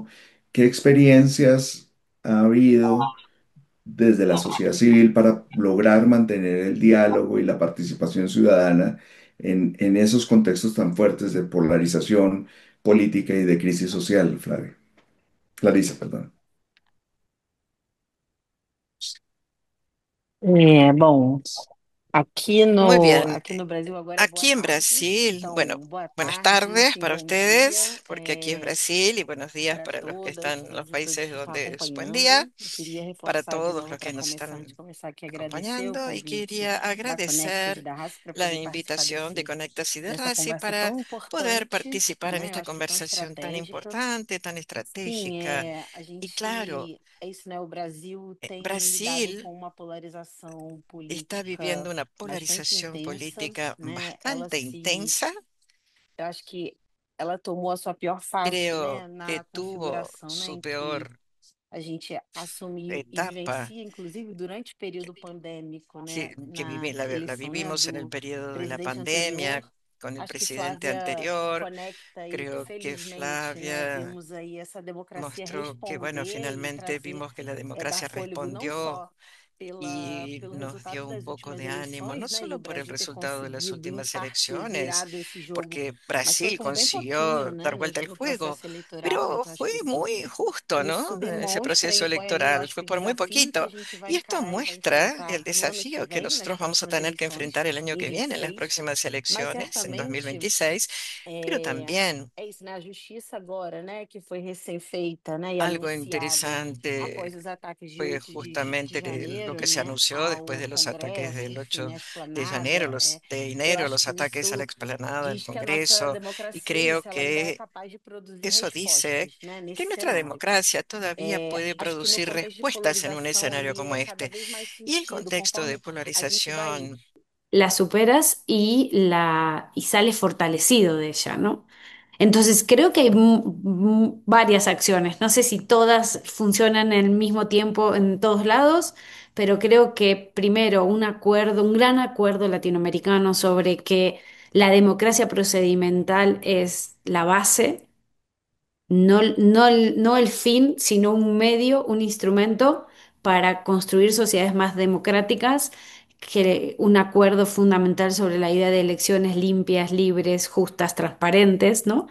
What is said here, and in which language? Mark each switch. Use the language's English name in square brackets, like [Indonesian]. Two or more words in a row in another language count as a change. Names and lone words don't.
[Spanish] ¿Qué experiencias ha habido desde la sociedad civil para lograr mantener el diálogo y la participación ciudadana en esos contextos tan fuertes de polarización política y de crisis social, Flavio? Clarisa, perdón. [Portuguese] Bom, [Spanish] Muy bien. [Portuguese] aqui no Brasil agora é boa [Spanish] Aquí en [Portuguese] tarde. [Spanish] Brasil, bueno, [Portuguese] Então, boa [Spanish] buenas [Portuguese] tarde, [Spanish] tardes [Portuguese] enfim, [Spanish] para [Portuguese] bom dia [Spanish] ustedes, porque aquí es Brasil, y buenos días [Portuguese] para [Spanish] para los que [Portuguese] todas, [Spanish] están en los [Portuguese] todos e todos [Spanish] países [Portuguese] que estão [Spanish] donde es buen día, [Portuguese] acompanhando. Eu queria [Spanish] para [Portuguese] reforçar de [Spanish] todos [Portuguese] novo [Spanish] los [Portuguese] para [Spanish] que nos [Portuguese] começar, antes de [Spanish] están [Portuguese] começar aqui, agradecer o [Spanish] acompañando, y [Portuguese] convite [Spanish] quería [Portuguese] da Conectas e [Spanish] agradecer [Portuguese] da RAS para [Spanish] la [Portuguese] poder participar [Spanish] invitación de Conectas y de [Portuguese] dessa [Spanish] Rasi [Portuguese] conversa [Spanish] para [Portuguese] tão [Spanish] poder [Portuguese] importante, [Spanish] participar en [Portuguese] né? Eu [Spanish] esta [Portuguese] acho que tão [Spanish] conversación tan [Portuguese] estratégica. [Spanish] importante, tan [Portuguese] Sim, [Spanish] estratégica. [Portuguese] a [Spanish] Y claro, [Portuguese] gente, é isso, né? O Brasil tem lidado [Spanish] Brasil [Portuguese] com uma polarização [Spanish] está viviendo [Portuguese] política [Spanish] una [Portuguese] bastante [Spanish] polarización [Portuguese] intensa, [Spanish] política [Portuguese] né? [Spanish] bastante intensa. [Portuguese] Eu acho que ela tomou a sua pior fase, né? [Spanish] Creo que [Portuguese] Na [Spanish] tuvo [Portuguese] configuração, né? [Spanish] su [Portuguese] Em que [Spanish] peor [Portuguese] a gente assumiu e [Spanish] etapa [Portuguese] vivencia, inclusive durante o período pandêmico, né? [Spanish] que [Portuguese] Na [Spanish] la [Portuguese] eleição, né? [Spanish] vivimos en el [Portuguese] Do [Spanish] periodo de la [Portuguese] presidente anterior. [Spanish] pandemia con el [Portuguese] Acho que [Spanish] presidente [Portuguese] Flávia [Spanish] anterior. [Portuguese] conecta aí que [Spanish] Creo que [Portuguese] felizmente, né, [Spanish] Flavia [Portuguese] vimos aí essa democracia [Spanish] mostró que, bueno, [Portuguese] responder e [Spanish] finalmente [Portuguese] trazer, [Spanish] vimos que la [Portuguese] dar [Spanish] democracia [Portuguese] fôlego não [Spanish] respondió [Portuguese] só [Spanish] y [Portuguese] pelo [Spanish] nos [Portuguese] resultado [Spanish] dio un [Portuguese] das [Spanish] poco [Portuguese] últimas [Spanish] de ánimo, no [Portuguese] eleições, né, e o [Spanish] solo por el [Portuguese] Brasil ter [Spanish] resultado de las [Portuguese] conseguido, em [Spanish] últimas [Portuguese] parte, [Spanish] elecciones, [Portuguese] virar esse jogo, [Spanish] porque [Portuguese] mas foi [Spanish] Brasil [Portuguese] por bem pouquinho, [Spanish] consiguió dar [Portuguese] né, [Spanish] vuelta al [Portuguese] no [Spanish] juego, [Portuguese] processo eleitoral. [Spanish] pero [Portuguese] Então, acho [Spanish] fue [Portuguese] que [Spanish] muy justo, [Portuguese] isso [Spanish] ¿no? Ese [Portuguese] demonstra [Spanish] proceso [Portuguese] aí qual é, eu [Spanish] electoral [Portuguese] acho [Spanish] fue [Portuguese] que o [Spanish] por muy [Portuguese] desafio que a [Spanish] poquito. [Portuguese] gente vai [Spanish] Y esto [Portuguese] encarar e vai [Spanish] muestra el [Portuguese] enfrentar no ano que [Spanish] desafío que [Portuguese] vem, nas [Spanish] nosotros vamos a [Portuguese] próximas [Spanish] tener que [Portuguese] eleições [Spanish] enfrentar el año [Portuguese] em [Spanish] que viene en las [Portuguese] 26, [Spanish] próximas [Portuguese] mas [Spanish] elecciones, en [Portuguese] certamente [Spanish] 2026, pero [Portuguese] é, [Spanish] también [Portuguese] é isso, né? A justiça agora, né, que foi recém-feita, né, e [Spanish] algo [Portuguese] anunciada após [Spanish] interesante [Portuguese] os ataques de [Spanish] fue [Portuguese] 8 de [Spanish] justamente lo [Portuguese] janeiro, [Spanish] que se [Portuguese] né, [Spanish] anunció después [Portuguese] ao [Spanish] de los ataques [Portuguese] Congresso, [Spanish] del [Portuguese] enfim, [Spanish] 8 [Portuguese] à [Spanish] de [Portuguese] esplanada, [Spanish] enero, de [Portuguese] eu [Spanish] enero, [Portuguese] acho [Spanish] los [Portuguese] que [Spanish] ataques a la [Portuguese] isso [Spanish] explanada del [Portuguese] diz que a nossa [Spanish] Congreso, y [Portuguese] democracia é [Spanish] creo [Portuguese] isso, ela ainda é [Spanish] que [Portuguese] capaz de produzir [Spanish] eso dice [Portuguese] respostas, né, [Spanish] que [Portuguese] nesse [Spanish] nuestra [Portuguese] cenário. [Spanish] democracia todavía puede [Portuguese] Acho que no [Spanish] producir [Portuguese] contexto de [Spanish] respuestas en un [Portuguese] polarização [Spanish] escenario [Portuguese] ele [Spanish] como [Portuguese] é cada [Spanish] este. [Portuguese] vez mais [Spanish] Y el [Portuguese] sentido, [Spanish] contexto de [Portuguese] conforme a gente vai [Spanish] polarización, La superas y sales fortalecido de ella, ¿no? Entonces, creo que hay varias acciones. No sé si todas funcionan al mismo tiempo en todos lados, pero creo que primero un acuerdo, un gran acuerdo latinoamericano sobre que la democracia procedimental es la base, no el fin, sino un medio, un instrumento para construir sociedades más democráticas, que un acuerdo fundamental sobre la idea de elecciones limpias, libres, justas, transparentes, ¿no?